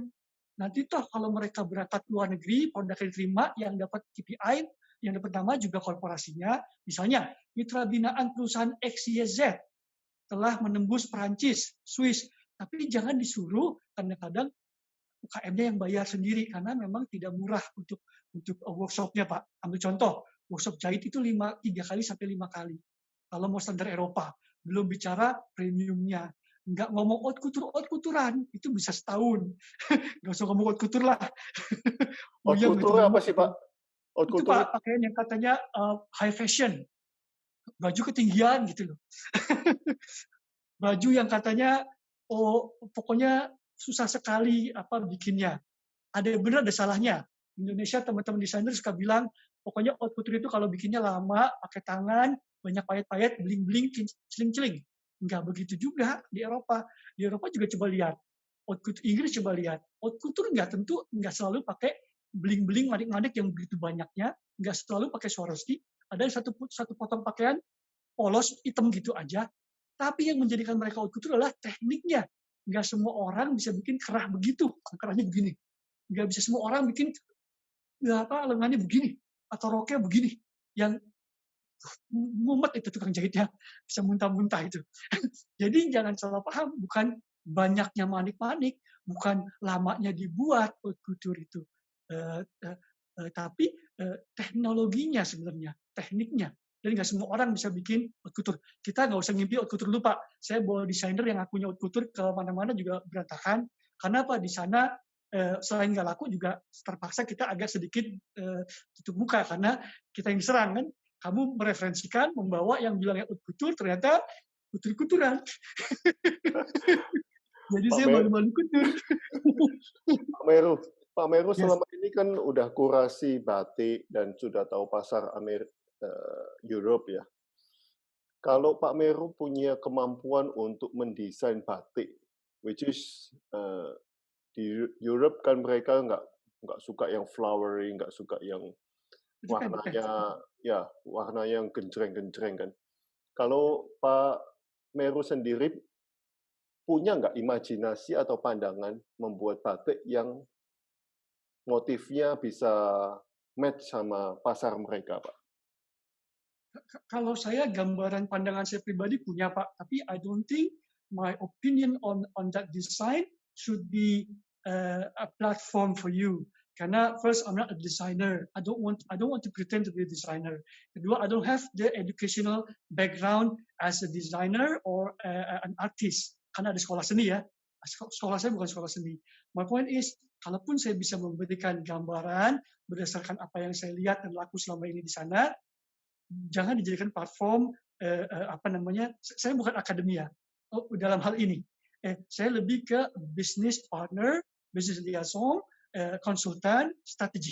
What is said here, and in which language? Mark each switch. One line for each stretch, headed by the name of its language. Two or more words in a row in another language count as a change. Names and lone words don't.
Indonesian: Nanti toh kalau mereka berangkat luar negeri, produknya diterima, yang dapat KPI, yang dapat nama juga korporasinya, misalnya mitra binaan perusahaan XYZ telah menembus Perancis, Swiss, tapi jangan disuruh kadang-kadang UKM-nya yang bayar sendiri karena memang tidak murah untuk workshop-nya Pak. Ambil contoh, workshop jahit itu 3 kali sampai 5 kali. Kalau mau standar Eropa, belum bicara premiumnya. Nggak ngomong
French: haute couture-
Indonesian: an, itu bisa setahun. Nggak usah ngomong
French: haute couture
Indonesian: lah.
French: Haute couture
Indonesian: apa sih Pak?
French: Haute couture
Indonesian: itu Pak, pakaian yang katanya
English: high fashion.
Indonesian: Baju ketinggian gitu loh. Baju yang katanya, pokoknya susah sekali bikinnya. Ada benar ada salahnya. Indonesia teman-teman desainer suka bilang, pokoknya
French: haute couture
Indonesian: itu kalau bikinnya lama, pakai tangan, banyak payet-payet, bling-bling, celing-celing. Enggak begitu juga di Eropa. Di Eropa juga coba lihat.
French: Haute couture
Indonesian: Inggris coba lihat.
French: Haute couture
Indonesian: enggak selalu pakai bling-bling, manik-manik yang begitu banyaknya, enggak selalu pakai Swarovski. Ada satu potong pakaian polos hitam gitu aja. Tapi yang menjadikan mereka
French: haute couture
Indonesian: adalah tekniknya. Nggak semua orang bisa bikin kerah begitu, kerahnya begini. Nggak bisa semua orang bikin lengannya begini atau roknya begini. Yang mumet itu tukang jahitnya, bisa muntah-muntah itu. Jadi jangan salah paham, bukan banyaknya manik-manik, bukan lamanya dibuat
French: haute couture
Indonesian: itu, tapi teknologinya sebenarnya, tekniknya. Dan nggak semua orang bisa bikin
French: haute couture.
Indonesian: Kita nggak usah ngimpi
French: haute couture
Indonesian: dulu, Pak. Saya bawa desainer yang akunya
French: haute couture
Indonesian: ke mana-mana juga berantakan. Karena apa? Di sana selain nggak laku juga terpaksa kita agak sedikit tutup muka karena kita yang diserang kan. Kamu mereferensikan, membawa yang bilangnya
French: haute couture,
Indonesian: ternyata couture-couturean. Jadi saya malu-malu couture. Pak Meru selama ini kan udah kurasi batik dan sudah tahu pasar Europe ya. Kalau Pak Meru punya kemampuan untuk mendesain batik,
English: which is
Indonesian: di Europe kan mereka nggak suka yang flowery, nggak suka yang warnanya warna yang genjreng-genjreng kan. Kalau Pak Meru sendiri punya nggak imajinasi atau pandangan membuat batik yang motifnya bisa match sama pasar mereka, Pak? Kalau saya gambaran pandangan saya pribadi punya Pak, tapi
English: I don't think my opinion on that design should be a platform for you. Karena first I'm not a designer. I don't want to pretend to be a designer. Kedua, I don't have the educational background as a designer or an artist.
Indonesian: Karena ada sekolah seni ya. Sekolah saya bukan sekolah seni.
English: My point is,
Indonesian: kalaupun saya bisa memberikan gambaran berdasarkan apa yang saya lihat dan laku selama ini di sana, jangan dijadikan platform saya bukan akademia dalam hal ini. Saya lebih ke
English: business partner, business liaison,
Indonesian: konsultan, strategi.